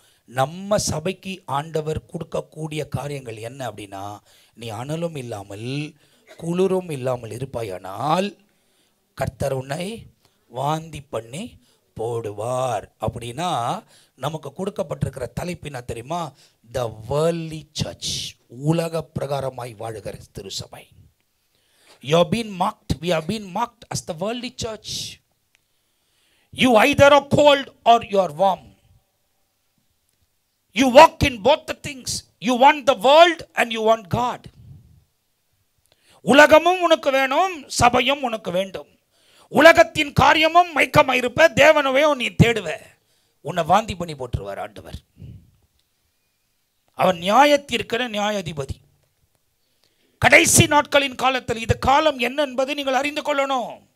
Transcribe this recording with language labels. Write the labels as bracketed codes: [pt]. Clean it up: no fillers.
[ta] நம்ம சபைக்கு ஆண்டவர் கொடுக்கக்கூடிய காரியங்கள் என்ன அப்படின்னா, நீ அனலும் இல்லாமல் குளிரும் இல்லாமல் இருப்பாயானால் கர்த்தர் உன்னை வாந்தி பண்ணி போடுவார். அப்படின்னா நமக்கு கொடுக்கப்பட்டிருக்கிற தலைப்பினா தெரியுமா? [en] the worldly church, [ta] உலக பிரகாரமாய் வாழுகிற திருசபை. [en] You have been marked, we have been marked as the worldly church. You either are cold or you are warm. You walk in both the things. You want the world and you want God. [ta] உலகமும் உனக்கு வேணும், சபையும் உனக்கு வேண்டும். உலகத்தின் காரியமும் மைக்கமாயிருப்ப, தேவனவே நீ தேடுவ, உன்னை வாந்தி பண்ணி போட்டுருவார் ஆண்டவர். அவன் நியாயத்திற்கிற நியாயாதிபதி. கடைசி நாட்களின் காலத்தில் இது காலம் என்ன என்பதை நீங்கள் அறிந்து கொள்ளணும்.